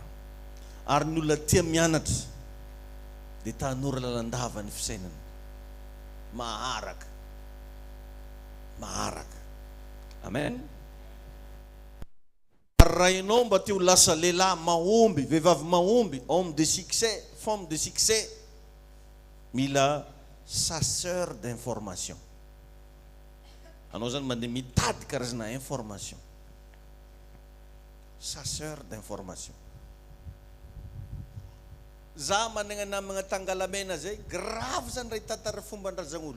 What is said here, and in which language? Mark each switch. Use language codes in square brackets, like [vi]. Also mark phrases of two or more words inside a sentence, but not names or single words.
[mg] Ary ny olona tia mianatra dia tanora lalandava ny fisainana. Maharaka. Amen. Raha ianao mba te ho lasa lehilahy mahomby, vehivavy mahomby, [fr] homme de succès, femme de succès, mila chasseur d'information. [mg] Anao zany mandeha mitady karazana information. [fr] Chasseur d'information. [mg] Za managna namagna tangalamena zay, grave zany raha hitantara fomban-drazan'olo.